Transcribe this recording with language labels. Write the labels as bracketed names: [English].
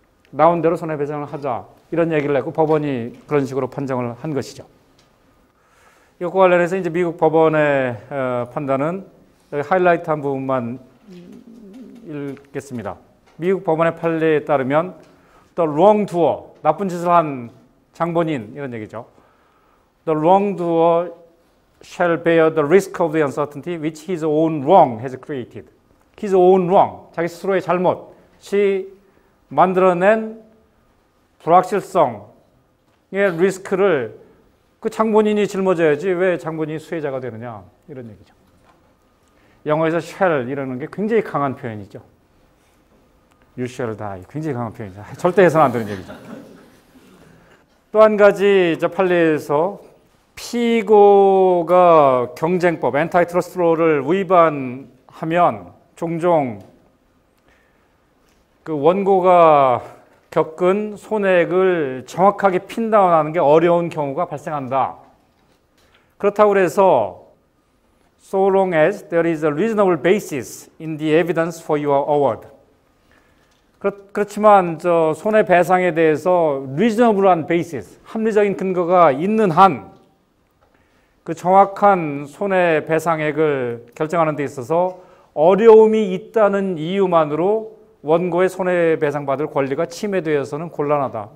[Korean] 나온 대로 손해배상을 하자, 이런 얘기를 했고 법원이 그런 식으로 판정을 한 것이죠. 이것과 관련해서 이제 미국 법원의 판단은 하이라이트한 부분만 읽겠습니다. 미국 법원의 판례에 따르면 the wrongdoer, 나쁜 짓을 한 장본인, 이런 얘기죠. [English] The wrongdoer shall bear the risk of the uncertainty which his own wrong has created. His own wrong, [Korean] 자기 스스로의 잘못이 만들어낸 불확실성의 리스크를 그 장본인이 짊어져야지 왜 장본인이 수혜자가 되느냐, 이런 얘기죠. 영어에서 shall 이라는 게 굉장히 강한 표현이죠. [English] You shall die, [Korean] 굉장히 강한 표현이죠. 절대 해서는 안 되는 얘기죠. 또 한 가지 판례에서 피고가 경쟁법, 엔타이트러스트 로를 위반하면 종종 그 원고가 겪은 손해액을 정확하게 핀다운하는 게 어려운 경우가 발생한다. 그렇다고 해서 [English] so long as there is a reasonable basis in the evidence for your award. [Korean] 그렇지만 손해배상에 대해서 reasonable한 basis, 합리적인 근거가 있는 한 그 정확한 손해배상액을 결정하는 데 있어서 어려움이 있다는 이유만으로 원고의 손해배상받을 권리가 침해되어서는 곤란하다.